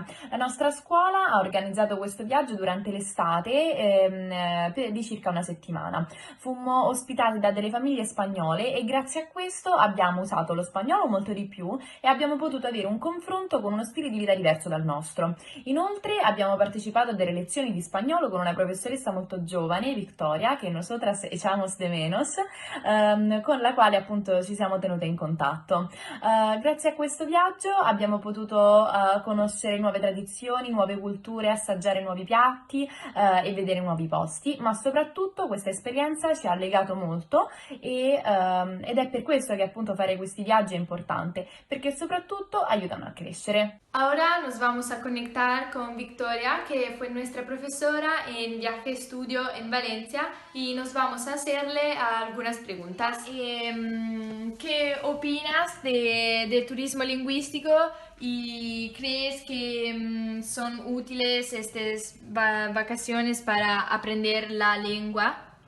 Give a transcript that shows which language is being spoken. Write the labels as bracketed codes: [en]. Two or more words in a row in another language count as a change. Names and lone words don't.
[it] La nostra scuola ha organizzato questo viaggio durante l'estate di circa una settimana. Fummo ospitati da delle famiglie spagnole e grazie a questo abbiamo usato lo spagnolo molto di più e abbiamo potuto avere un confronto con uno stile di vita diverso dal nostro. Inoltre abbiamo partecipato a delle lezioni di spagnolo con una professoressa molto giovane, Victoria, che [es] nosotras echamos de menos, [it] con la quale appunto ci siamo tenute in contatto. Grazie a questo viaggio abbiamo potuto conoscere nuove tradizioni, nuove culture, assaggiare nuovi piatti e vedere nuovi posti, ma soprattutto questa esperienza ci ha legato molto ed è per questo che appunto fare questi viaggi è importante, perché soprattutto aiutano a crescere. [es] Ahora nos vamos a conectar con Victoria, que fue nuestra profesora en viaje estudio en Valencia, y nos vamos a hacerle algunas preguntas. ¿Qué opinas del turismo lingüístico y crees que son útiles estas vacaciones para aprender la lengua?